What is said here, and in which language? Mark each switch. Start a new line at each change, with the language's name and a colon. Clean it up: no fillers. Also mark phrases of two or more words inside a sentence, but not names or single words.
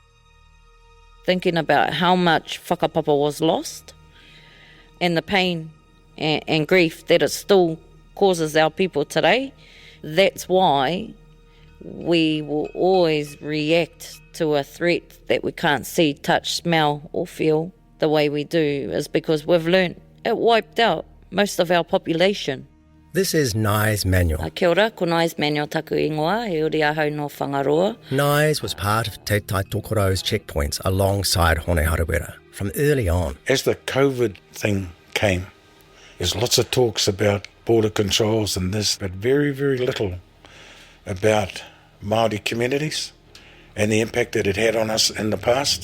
English: Thinking about how much whakapapa was lost and the pain and grief that it still causes our people today, that's why we will always react to a threat that we can't see, touch, smell or feel the way we do, is because we've learnt it wiped out most of our population. This is Nai's Manual.
Māori: Kia ora, ko Nai's Manual taku ingoa, he uri ahau no whangaroa.
English: Nai's was part of Te Taitokoro's checkpoints alongside Hone Harawira from early on. As the COVID thing came, there's lots of talks about border controls and this, but very, very little about Māori communities and the impact that it had on us in the past.